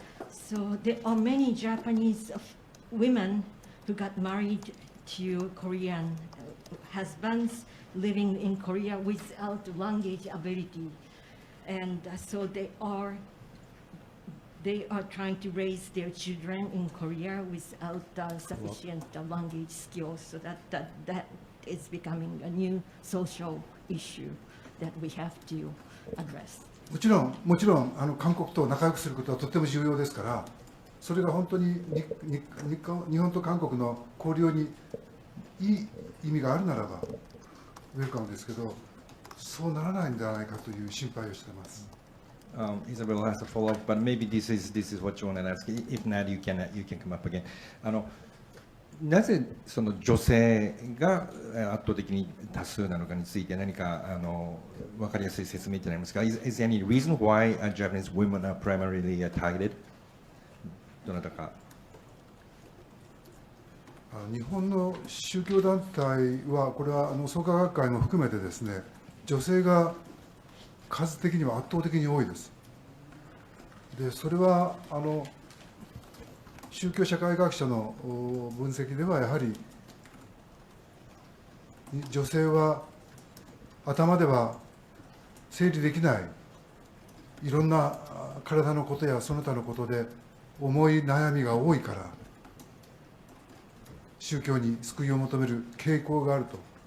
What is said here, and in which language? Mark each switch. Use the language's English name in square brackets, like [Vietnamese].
[English] So there are many Japanese women who got married to Korean husbands living in Korea without language ability, and so they are trying to raise their children in Korea without sufficient language skills. So that is becoming a new social issue that we have to address. [Japanese] もちろん韓国と仲良くすることはとても重要ですから、それが本当に日本と韓国の交流にいい意味があるならばウェルカムですけど、そうならないんじゃないかという心配をしています。 [English] Isabel has a follow-up, but maybe this is what you want to ask. If not, you can come up again. [Japanese] なぜその女性が圧倒的に多数なのかについて何か分かりやすい説明ってありますか？ [English] Is there any reason why Japanese women are primarily targeted? [Japanese] どなたか。日本の宗教団体は、これは創価学会も含めてですね、女性が数的には圧倒的に多いです。で、それは宗教社会学者の分析では、やはり女性は頭では整理できないいろんな体のことやその他のことで思い悩みが多いから、宗教に救いを求める傾向があると。